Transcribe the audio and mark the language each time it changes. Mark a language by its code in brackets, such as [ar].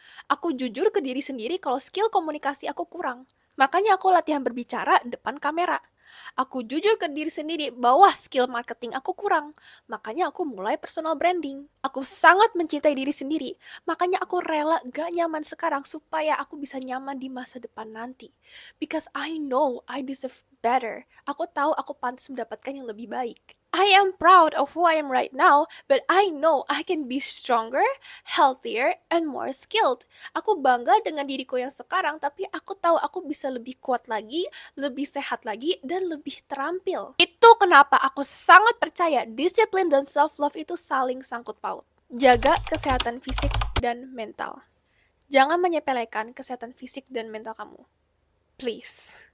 [id] Aku jujur ke diri sendiri kalau skill komunikasi aku kurang. Makanya aku latihan berbicara depan kamera. Aku jujur ke diri sendiri bahwa skill marketing aku kurang. Makanya aku mulai personal branding. Aku sangat mencintai diri sendiri. Makanya aku rela gak nyaman sekarang supaya aku bisa nyaman di masa depan nanti. [en] Because I know I deserve better. [id] Aku tahu aku pantas mendapatkan yang lebih baik. [en] I am proud of who I am right now, but I know I can be stronger, healthier, and more skilled. [id] Aku bangga dengan diriku yang sekarang, tapi aku tahu aku bisa lebih kuat lagi, lebih sehat lagi, dan lebih terampil. Itu Itu kenapa aku sangat percaya disiplin dan self-love itu saling sangkut paut. Jaga kesehatan fisik dan mental. Jangan menyepelekan kesehatan fisik dan mental kamu. Please.